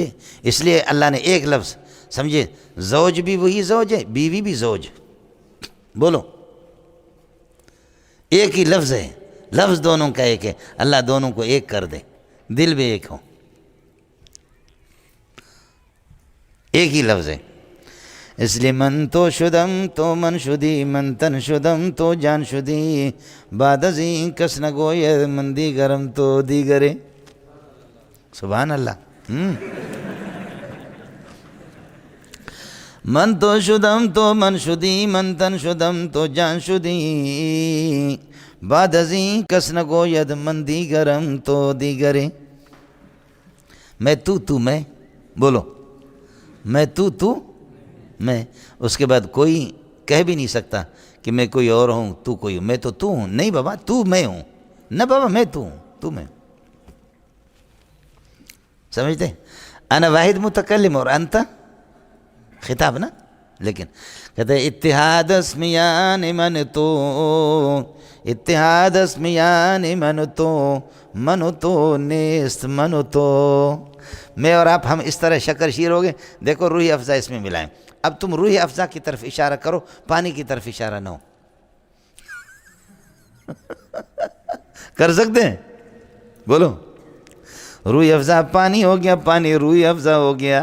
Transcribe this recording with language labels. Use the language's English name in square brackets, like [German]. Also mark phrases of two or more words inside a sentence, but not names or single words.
[Urdu] اس لیے اللہ نے ایک لفظ، سمجھے، زوج بھی وہی زوج ہے، بیوی بھی زوج. بولو ایک ہی لفظ ہے، لفظ دونوں کا ایک ہے. اللہ دونوں کو ایک کر دے، دل بھی ایک ہو، ایک ہی لفظ ہے. اس لیے [Persian] من تو شدم تو من شدی، من تن شدم تو جان شدی، بعد ازیں کس نگوید من دیگرم تو دیگرے. [Arabic] سبحان اللہ. [Persian] من تو شدم تو من شدی، من تن شدم تو جان شدی، بعد ازیں کس نگوید من دیگرم تو دیگرے. [Urdu] میں تو میں، بولو میں تو میں، اس کے بعد کوئی کہہ بھی نہیں سکتا کہ میں کوئی اور ہوں تو کوئی ہوں. میں تو ہوں، نہیں بابا تو میں ہوں، نہ بابا میں تو ہوں، تو میں. سمجھتے؟ انا واحد متکلم اور انت خطاب نا. لیکن کہتے ہیں [Persian] اتحاد اسمیان من تو، اتحاد اسمیان من تو نیست من تو. [Urdu] میں اور آپ ہم اس طرح شکر شیر ہو گئے. دیکھو روح افزا اس میں ملائیں. اب تم روح افزا کی طرف اشارہ کرو، پانی کی طرف اشارہ نہ ہو. کر سکتے ہیں؟ بولو. روح افزا پانی ہو گیا، پانی روح افزا ہو گیا.